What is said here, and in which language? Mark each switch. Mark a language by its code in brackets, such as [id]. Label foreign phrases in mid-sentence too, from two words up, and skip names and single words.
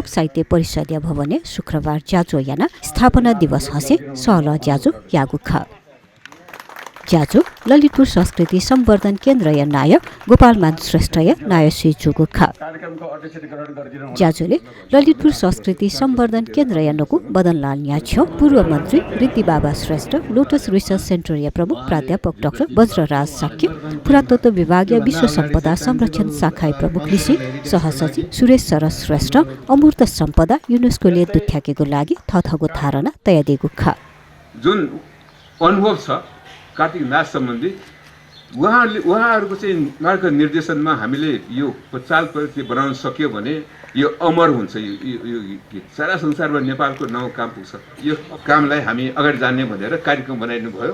[new] साहित्य परिषदीय भवने शुक्रबार ज्याजो याना स्थापना दिवस हसे सल ज्याजो यागु ख ज्याजो ललितपुर संस्कृति सम्वर्धन केन्द्र या नायक गोपालमान श्रेष्ठ या नाय श्री जुगु ख ज्याजोले ललितपुर संस्कृति सम्वर्धन केन्द्र या नकु बदनलाल न्याछ्यो पूर्व मन्त्री रीति बाबा श्रेष्ठ लोटस रिसर्च सेन्टर या प्रमुख प्राध्यापक डाक्टर वज्रराज साक्य पुरातत्व विभागीय विश्व सम्पदा संरक्षण शाखा प्रमुख लिसी सहसचिव सुरेश सरस श्रेष्ठ अमूर्त सम्पदा युनेस्कोले दुथ्याकेको लागि थथगो धारणा तयादिएको ख [ne] जुन अनुभव छ कार्तिक नाच सम्बन्धी उहाँहरूको चाहिँ मार्गनिर्देशनमा हामीले यो चाल प्रति बनाउन सक्यो भने यो अमर हुन्छ। यो गीत सारा संसारमा नेपालको नाउँ काम पुग्छ। यो कामलाई हामी अगाडि जाने भनेर कार्यक्रम बनाइनु भयो।